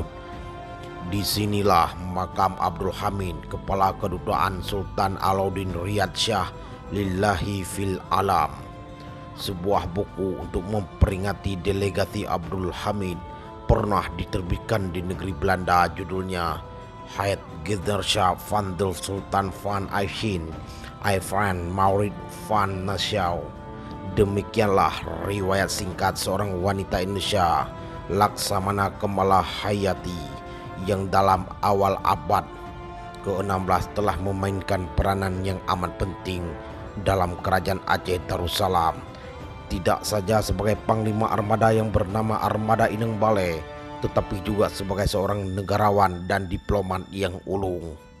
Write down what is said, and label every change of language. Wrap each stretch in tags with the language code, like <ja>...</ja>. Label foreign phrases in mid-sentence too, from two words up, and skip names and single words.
<id>Disinilah makam Abdul Hamid, kepala kedutaan Sultan Alauddin Riyad Shah Lillahi fil Alam. Sebuah buku untuk memperingati delegasi Abdul Hamid pernah diterbitkan di negeri Belanda, judulnya Het Generalschap van de Sultan van Achin, Ivan Maurits van Nassau. Demikianlah riwayat singkat seorang wanita Indonesia, Laksamana Kemala Hayati, yang dalam awal abad ke-16 telah memainkan peranan yang amat penting dalam kerajaan Aceh Darussalam, tidak saja sebagai panglima armada yang bernama Armada Ineng Balai, tetapi juga sebagai seorang negarawan dan diplomat yang ulung.</id>